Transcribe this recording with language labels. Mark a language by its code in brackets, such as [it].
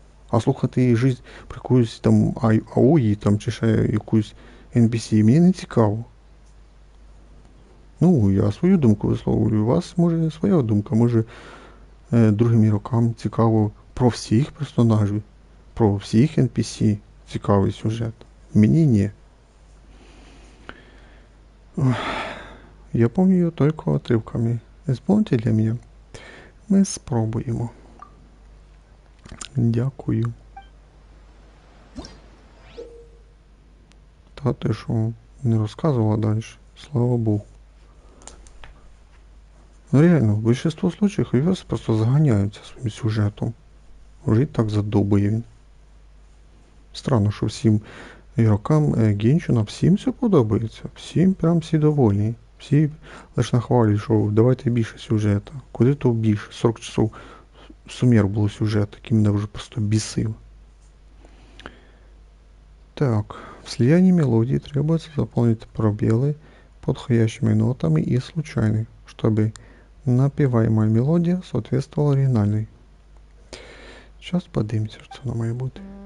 [uk] А слухати її жизнь про якусь там Аої там, чи ще якусь NPC мені не цікаво. Ну, я свою думку висловлюю, у вас може своя думка, може другим ігрокам цікаво про всіх персонажів, про всіх NPC цікавий сюжет. Мені ні. [ru] Я помню ее только отрывками. Исполните для меня? [uk] Ми спробуємо. Дякую. Та ти що, не розказувала далі? Слава Богу. [ru] Ну реально, в большинство случаев ребята просто [uk] загоняються своїм сюжетом. Вже і так задовбує він. Странно, що всім ігрокам Геншина всім все подобається. Всім прям всі довольні. Всі лише нахвалюють, що давайте більше сюжету. Куди то більше? 40 часов сумір було сюжету, який мене вже просто бісив. [ru] Так, в слиянии мелодии требуется заполнить пробелы подходящими нотами и случайной, чтобы напеваемая мелодия соответствовала оригинальной. [uk] Сейчас подивимося, що це воно має бути.